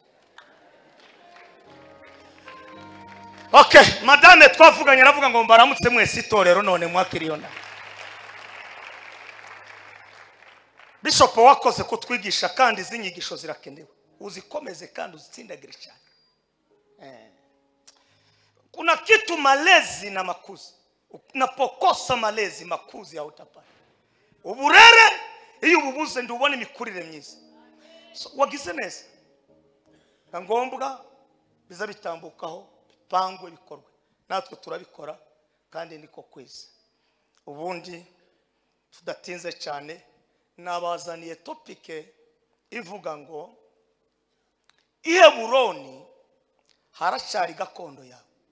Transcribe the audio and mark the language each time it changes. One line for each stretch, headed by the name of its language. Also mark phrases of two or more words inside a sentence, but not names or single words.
Kinyarwanda: Okay, madame twavuganye navuga ngo mbaramutse mwese itorero none mwakiriyona. Bishop wakoze kutwigisha kandi zinyigisho zirakenewe. Uzikomeze kandi uzitsindagire cyane.
Swahili: Kuna kitu malezi na makuzi. Unapokosa malezi makuzi ya utapata.
Kinyarwanda: Uburere iyo ububuze ndubone imikurire myiza. Wagize neza. Ngombwa biza bitambukaho bipangwe bikorwe. Natwe turabikora kandi niko kweza. Ubundi tudatinze cyane nabazaniye topike ivuga ngo i Heburoni haracyari gakondo yawe.